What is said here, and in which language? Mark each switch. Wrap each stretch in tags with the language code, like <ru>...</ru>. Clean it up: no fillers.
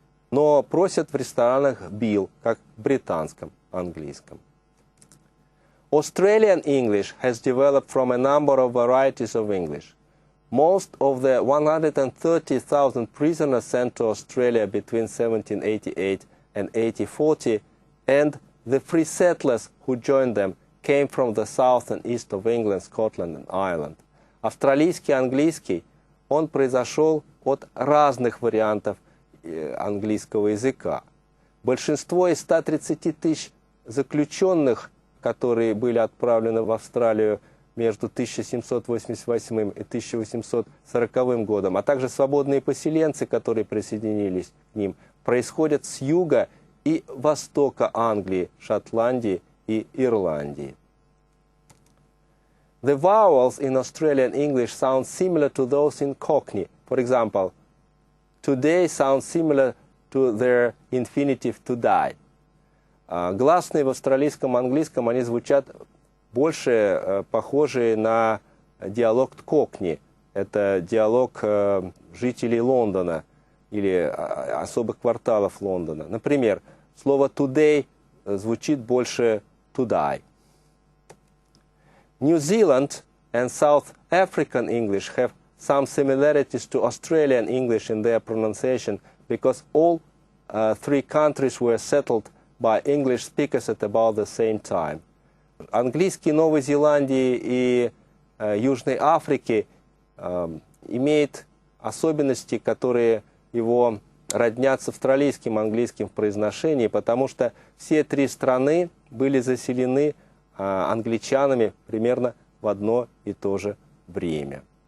<ru>Но просят в ресторанах bill, как в британском английском.</ru> <en>Australian English has developed from a number of varieties of English. most of the 130,000 prisoners sent to Australia between 1788 and 1840 and the free settlers who joined them came from the south and east of England, Scotland and Ireland.</en> <ru>Австралийский английский, он произошел от разных вариантов английского языка. Большинство из 130 тысяч заключенных, которые были отправлены в Австралию между 1788 и 1840 годом, а также свободные поселенцы, которые присоединились к ним, происходят с юга и востока Англии, Шотландии и Ирландии.</ru> <en>The vowels in Australian English sound similar to those in Cockney. For example, today sounds similar to their infinitive to die.</en> <ru>Гласные в австралийском английском, они звучат больше похожие на диалект Кокни. Это диалог жителей Лондона или особых кварталов Лондона. Например, слово today звучит больше to die.</ru> <en>New Zealand and South African English have some similarities to Australian English in their pronunciation because all three countries were settled by English speakers at about the same time.</en> <ru>Английский Новой Зеландии и Южной Африки имеет особенности, которые его роднят с австралийским английским в произношении, потому что все три страны были заселены англичанами примерно в одно и то же время.</ru>